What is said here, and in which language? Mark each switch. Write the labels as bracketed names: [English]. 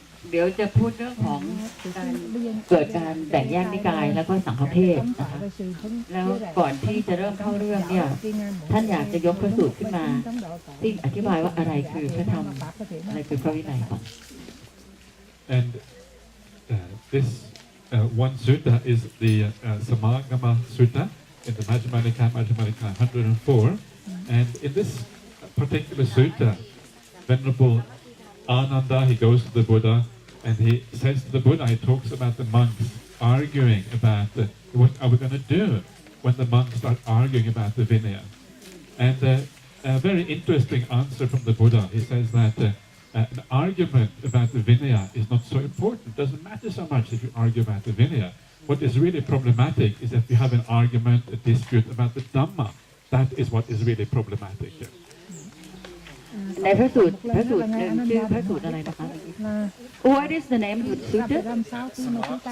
[Thai] เดี๋ยวจะพูดเรื่องของการเกิดการแบ่งแยกนิกายแล้วก็สังฆเพศนะคะแล้วก่อนที่จะเริ่มเข้าเรื่องเนี่ยท่านอยากจะยกพระสูตรขึ้นมาที่อธิบายว่าอะไรคือพระธรรมอะไรคือพระวินัยก่อน [English] And this one sutta is the Sanghakamma sutta in the Majjhima Nikaya 104, and in this particular sutta, Venerable Ananda, he goes to the Buddha and he says to the Buddha, he talks about the monks arguing about what are we going to do when the monks start arguing about the Vinaya. And a very interesting answer from the Buddha. He says that an argument about the Vinaya is not so important. It doesn't matter so much if you argue about the Vinaya. What is really problematic is if you have an argument, a dispute about the Dhamma. That is what is really problematic. [Thai] ในพระสูตรหนึ่งชื่อพระสูตรอะไรนะคะ [English] What is the name of the sutta?